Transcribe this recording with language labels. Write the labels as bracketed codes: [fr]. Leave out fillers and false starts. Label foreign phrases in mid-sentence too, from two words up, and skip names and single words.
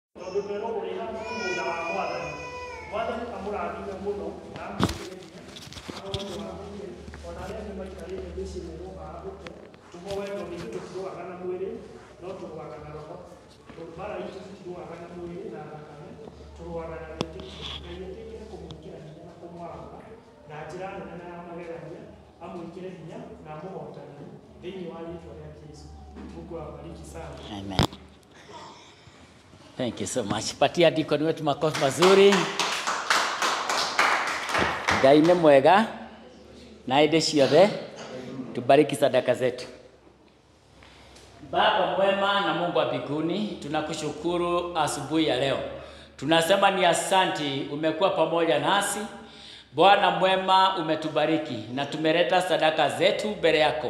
[ki] Tondũ twĩrũgũrĩra mũgũnda wa Mwathani. Mwathani amũrathime mũno na amwĩkĩrĩria maũndũ ma mwĩrĩ, ona arĩa angĩ maikarĩte mĩciĩ-inĩ gũkaga gũte, tumo wendo nĩ tũtirũaga na mwĩrĩ, no tũrũaga na roho. Mbara ici citirũaga na mwĩrĩ na thakame, tũrũaga na wĩtĩkio. Na wĩtĩkio kũmwĩkĩra hinya na kũmwamba na njĩra nene na ya magegania, amwĩkĩre hinya na amũhotanie thĩinĩ wa rĩĩtwa rĩa Jesũ. [sw] Mungu awabariki sana. [en] Amen. Thank you so much. [sw] Patia deacon wetu makofi mazuri. [ki] Ngai nĩ mwega na hĩndĩ ciothe. [sw] Tubariki sadaka zetu. Baba mwema na Mungu wa mbinguni, tunakushukuru asubuhi ya leo. Tunasema ni asanti, umekuwa pamoja nasi. Bwana mwema, umetubariki na tumeleta sadaka zetu mbele yako.